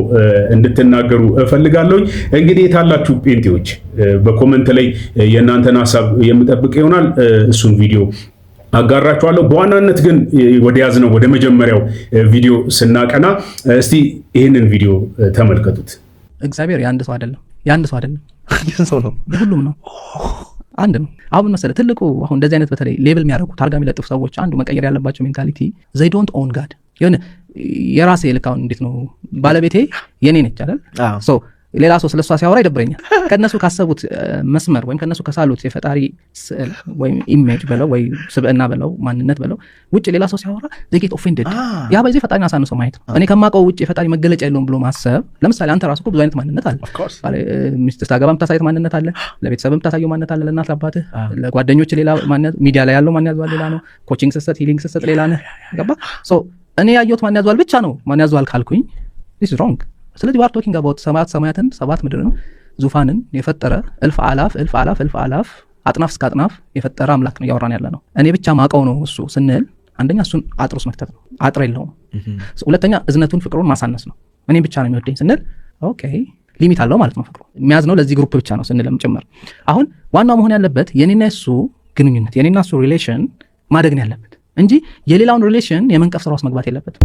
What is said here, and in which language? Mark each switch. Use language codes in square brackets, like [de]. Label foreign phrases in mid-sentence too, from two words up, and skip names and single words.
[am] እንድትናገሩ እፈልጋለሁ። እንግዲህ የታላችሁ ጴንጤዎች በኮመንት ላይ የእናንተን ሐሳብ የምጠብቅ ይሆናል። እሱን ቪዲዮ አጋራችኋለሁ። በዋናነት ግን ወደ ያዝነው ወደ መጀመሪያው ቪዲዮ ስናቀና እስቲ ይህንን ቪዲዮ ተመልከቱት። እግዚአብሔር የአንድ ሰው አይደለም፣ የአንድ ሰው አይደለም፣ ሰው ነው፣ ሁሉም ነው፣ አንድ ነው። አሁን መሰለህ ትልቁ አሁን እንደዚህ አይነት በተለይ ሌብል የሚያደርጉ ታርጋ የሚለጥፉ ሰዎች አንዱ መቀየር ያለባቸው ሜንታሊቲ [en] they don't own God። [am] የሆነ የራሴ ልካውን እንዴት ነው ባለቤቴ የኔ ነች አይደል? ሶ ሌላ ሰው ስለሷ ሲያወራ ይደብረኛል። ከነሱ ካሰቡት መስመር ወይም ከነሱ ከሳሉት የፈጣሪ ስዕል ወይም ኢሜጅ በለው ወይ ስብዕና በለው ማንነት በለው ውጭ ሌላ ሰው ሲያወራ [en] they get offended። [am] ያ በዚህ ፈጣሪን አሳንሶ ማየት ነው። እኔ ከማውቀው ውጭ የፈጣሪ መገለጫ የለውም ብሎ ማሰብ። ለምሳሌ አንተ ራስህ ብዙ አይነት ማንነት አለ። ሚስት ስታገባ የምታሳየው ማንነት አለ፣ ለቤተሰብ የምታሳየው ማንነት አለ፣ ለእናት ለአባትህ፣ ለጓደኞች ሌላ ማንነት፣ ሚዲያ ላይ ያለው ማን ያዟል ሌላ ነው፣ ኮቺንግ ስትሰጥ ሂሊንግ ስትሰጥ ሌላ ነህ። ገባ? ሶ እኔ ያየሁት ማን ያዟል ብቻ ነው። ማን ያዟል ካልኩኝ [en] this is wrong። [am] ስለዚህ [en] we are talking about [am] ሰባት ሰማያትን ሰባት ምድርን ዙፋንን የፈጠረ እልፍ አላፍ አጥናፍ እስከ አጥናፍ የፈጠረ አምላክ ነው እያወራን ያለ ነው። እኔ ብቻ ማቀው ነው እሱ ስንል አንደኛ እሱን አጥሮስ መክተት ነው፣ አጥር የለውም። ሁለተኛ እዝነቱን ፍቅሩን ማሳነስ ነው። እኔ ብቻ ነው የሚወደኝ ስንል ኦኬ ሊሚት አለው ማለት ነው። ፍቅሩ የሚያዝ ነው ለዚህ ግሩፕ ብቻ ነው ስንልም ጭምር። አሁን ዋናው መሆን ያለበት የኔና እሱ ግንኙነት የኔና እሱ ሪሌሽን ማደግ ነው ያለበት እንጂ የሌላውን ሪሌሽን የመንቀፍ ስራ ውስጥ መግባት የለበትም።